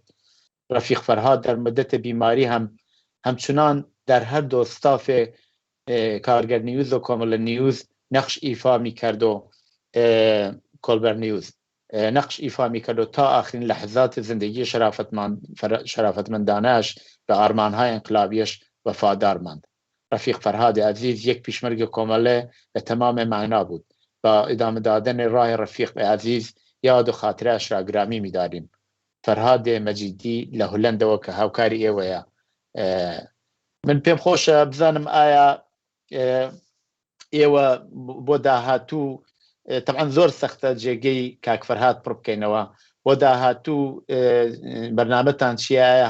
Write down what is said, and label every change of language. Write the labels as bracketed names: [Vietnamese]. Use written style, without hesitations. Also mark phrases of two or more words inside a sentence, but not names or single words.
[Persian] رفیق فرهاد در مدت بیماری همچنان در هر دو استاف کارگر نیوز و کامل نیوز نقش ایفا می‌کرد و کلبر نیوز نقش ایفا می‌کرد و تا آخرین لحظات زندگی شرافتمندانه‌اش به آرمان‌های انقلابیش وفادار ماند. رفیق فرهاد عزیز یک پیشمرگ کامله به تمام معنا بود. با ادامه دادن راه رفیق عزیز یاد و خاطرش را گرامی می‌داریم. [Central Kurdish] فرهاد مجیدی لە هۆلەندەوە کە هاوکاری ئێوەیە. من پێم خۆشە بزانم ئایا ئێوە بۆ داهاتوو طبعاً زۆر سەختە جێگەی کاک فەرهاد پڕ بکەینەوە، بۆ داهاتوو بەرنامەتان چیە؟